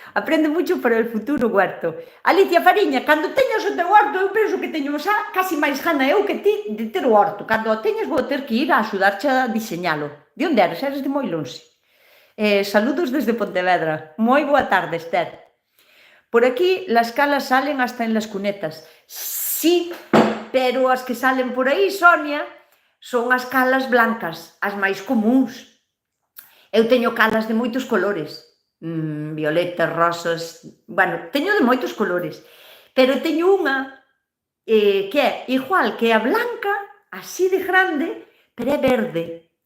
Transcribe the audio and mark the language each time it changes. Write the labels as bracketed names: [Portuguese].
[Spanish] Aprende mucho para el futuro huerto. [Galician] Alicia Fariña, cando teñas o teu huerto, eu penso que teño xa casi máis gana eu que ti de ter o huerto. Cando o teñas vou ter que ir a axudarche a diseñalo. De onde eres? Eres de moi lonxe. [Spanish] Saludos desde Pontevedra. [Galician] Moi boa tarde, [Spanish] Esther. Por aquí las calas salen hasta en las cunetas. [Galician] Sí, pero as que salen por aí, Sonia, son as calas blancas, as máis comúns. Eu teño calas de moitos colores, violetas, rosas, bueno, teño de moitos colores, pero teño unha que é igual que a blanca, así de grande, pero é verde.